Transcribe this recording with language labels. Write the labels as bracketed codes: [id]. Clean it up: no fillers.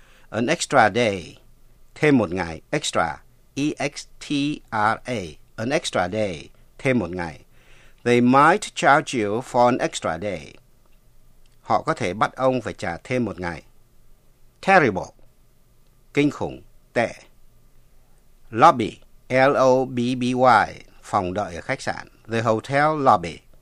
[en] An extra day, [vi] thêm một ngày, [en] extra, E-X-T-R-A, an extra day, thêm một ngày. They might charge you for an extra day. [vi] Họ có thể bắt ông phải trả thêm một ngày. Terrible, kinh khủng, tệ. Lobby, L-O-B-B-Y, phòng đợi ở khách sạn, [en] the hotel lobby.